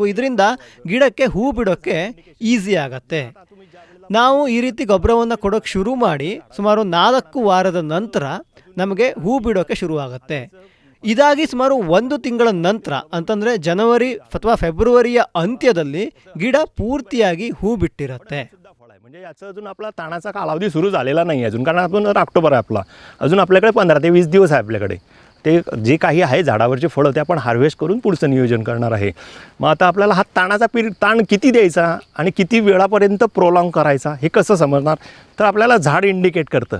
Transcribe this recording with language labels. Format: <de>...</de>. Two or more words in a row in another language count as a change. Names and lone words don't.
<kn>ಇದರಿಂದ ಗಿಡಕ್ಕೆ ಹೂ ಬಿಡೋಕ್ಕೆ ಈಸಿ ಆಗತ್ತೆ. ನಾವು ಈ ರೀತಿ ಗೊಬ್ಬರವನ್ನು ಕೊಡೋಕ್ಕೆ ಶುರು ಮಾಡಿ ಸುಮಾರು 4 ವಾರದ ನಂತರ ನಮಗೆ ಹೂ ಬಿಡೋಕ್ಕೆ ಶುರುವಾಗುತ್ತೆ. ಇದಾಗಿ ಸುಮಾರು 1 ತಿಂಗಳ ನಂತರ ಅಂತಂದರೆ ಜನವರಿ ಅಥವಾ ಫೆಬ್ರವರಿಯ ಅಂತ್ಯದಲ್ಲಿ ಗಿಡ ಪೂರ್ತಿಯಾಗಿ ಹೂ ಬಿಟ್ಟಿರುತ್ತೆ.</kn> <mr>म्हणजे याचा अजून आपला ताणाचा कालावधी सुरू झालेला नाही अजून, कारण आपण ऑक्टोबर आहे आपला, अजून आपल्याकडे 15 ते 20 दिवस आहे आपल्याकडे. ते जे काही आहे झाडावरचे फळं ते आपण हार्वेस्ट करून पुढचं नियोजन करणार आहे. मग आता आपल्याला हा ताण किती द्यायचा आणि किती वेळापर्यंत प्रोलॉंग करायचा हे कसं समजणार, तर आपल्याला झाड इंडिकेट करतं.</mr>